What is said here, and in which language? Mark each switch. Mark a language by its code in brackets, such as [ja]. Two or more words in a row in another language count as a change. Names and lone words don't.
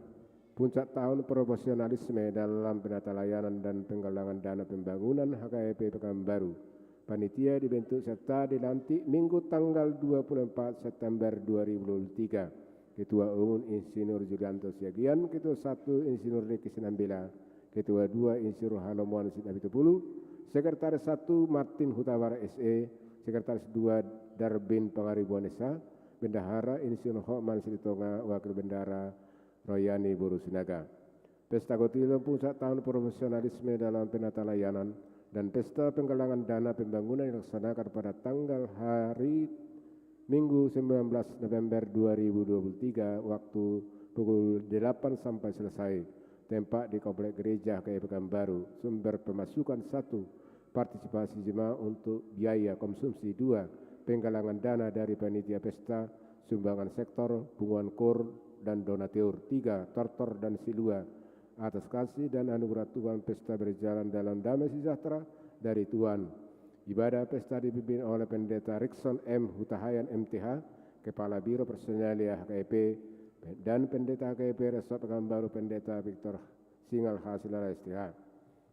[id] Puncak tahun profesionalisme dalam penata layanan dan penggalangan dana pembangunan HKEP Pekanbaru. Panitia dibentuk serta dilantik Minggu tanggal 24 September 2023. Ketua Umum Insinyur Julianto Siagian, Ketua 1 Insinyur Riki Sinambela, Ketua 2 Insinyur Hanomuan Sinabitupulu, Sekretaris 1 Martin Hutawara SE, Sekretaris 2 Darbin Pangaribuan Esa, Bendahara Insinyur Hokman Silitonga, Wakil Bendahara Royani Boru Sinaga. Pesta Gotilan Puncak Tahun Profesionalisme dalam Penata Layanan dan Pesta Penggalangan Dana Pembangunan dilaksanakan pada tanggal hari Minggu 19 November 2023 waktu pukul 8 sampai selesai. Tempat di Komplek Gereja HKEP Pekanbaru. Sumber pemasukan 1. Partisipasi jemaah untuk biaya konsumsi. 2. Penggalangan dana dari panitia pesta, sumbangan sektor, bunguan kor dan donatur. 3. Tortor dan silua atas kasih dan anugerah Tuhan pesta berjalan dalam damai sejahtera dari Tuhan. Ibadah pesta dipimpin oleh Pendeta Rickson M. Hutahayan MTH, Kepala Biro Personalia HKEP, dan Pendeta HKEP Resort Pekanbaru Pendeta Victor Singal Hasilala STH.